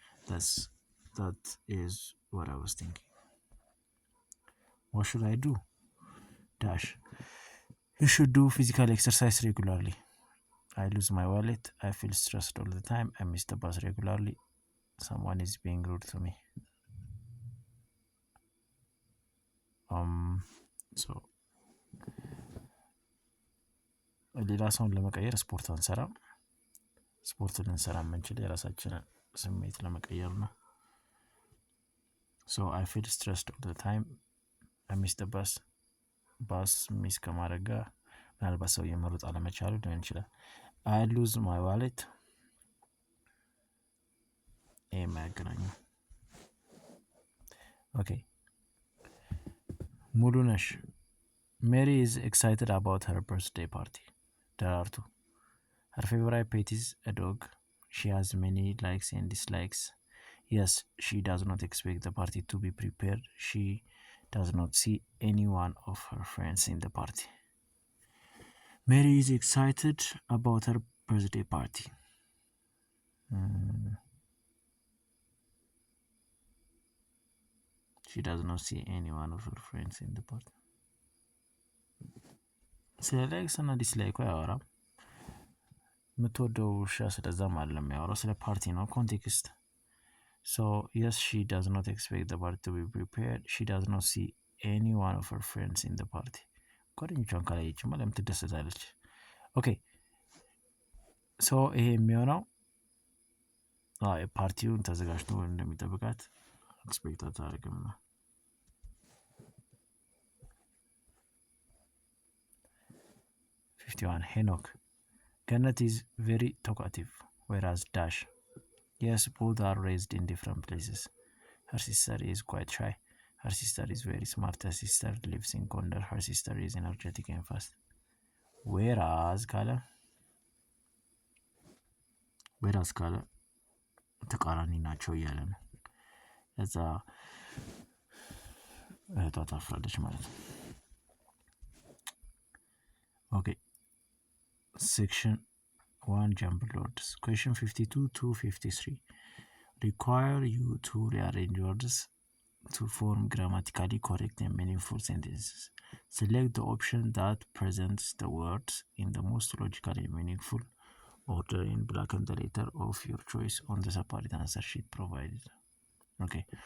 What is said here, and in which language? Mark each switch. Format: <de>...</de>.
<en>That is what I was thinking. What should I do? Dash. You should do physical exercise regularly. I lose my wallet. I feel stressed all the time. I miss the bus regularly. Someone is being rude to me.</en> <am>So ሌላ ሰውን ለመቀየር ስፖርት አንሰራም። ስፖርት ልንሰራ የምንችል የራሳችንን ስሜት ለመቀየር ነው።</am> <en>So I feel stressed all the time. I miss the bus.</en> <am>ባስ ሚስ ከማድረግ ጋር ምናልባት ሰው የመሮጥ አለመቻሉ ሊሆን ይችላል።</am> <en>I lose my wallet.</en> <am>የማያገናኙ ኦኬ</am> <en>ሙሉነሽ Mary is excited about her birthday party. Darartu. Her favorite pet is a dog. She has many likes and dislikes. Yes, she does not expect the party to be prepared. She does not see any one of her friends in the party. Mary is excited about her birthday party. She does not see any one of her friends in the party.</en> <am>ስለ ላይክስ እና ዲስላይኩ አያወራም። የምትወደው ውሻ ስለዛም አይደለም የሚያወራው ስለ ፓርቲ ነው። ኮንቴክስት</am> <en>So yes, she does not expect the party to be prepared. She does not see any one of her friends in the party.</en> <am>ጓደኞቿን ካላየችማ ለምን ትደሰታለች? ኦኬ ሶ ይሄ የሚሆነው ፓርቲውን ተዘጋጅቶ እንደሚጠብቃት ኤክስፔክት አታደርግም ነው። 51 Henok.</am> <en>Kenneth is very talkative, whereas Dash. Yes, both are raised in different places. Her sister is quite shy. Her sister is very smart. Her sister lives in Gondar. Her sister is energetic and fast.</en> <am>Whereas Kala ተቃራኒ ናቸው እያለ ነው። እዛ እህቷ ታፍራለች ማለት ነው። ኦኬ</am> <en>Section 1 Jumbled words. Question 52 to 53 require you to rearrange words to form grammatically correct and meaningful sentences. Select the option that presents the words in the most logical and meaningful order in blacken the letter of your choice on the separate answer sheet provided. Okay.</en>